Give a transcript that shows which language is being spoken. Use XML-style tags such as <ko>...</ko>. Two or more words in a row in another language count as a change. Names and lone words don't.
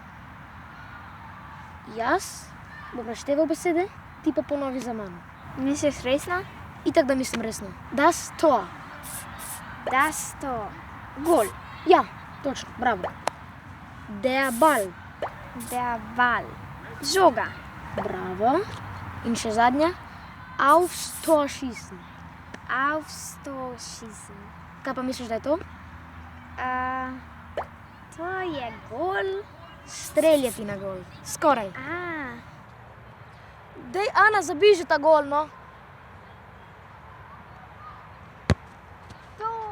<sl>Jaz bom našteval besede, ti pa ponovi za mano. Misliš resno? Itak, da mislim resno.</sl> <de>Das Tor. Das Tor.</de> <sl>Gol. Ja, točno, bravo.</sl> <de>Der Ball. Der Ball.</de> <sl>Žoga. Bravo. In še zadnja.</sl> <de>Aufs Tor schießen. Aufs Tor schießen.</de> <sl>Kaj pa misliš, da je to? To je gol. Streljati na gol. Skoraj. Dej, Ana, zabij že ta gol, no. To.</sl>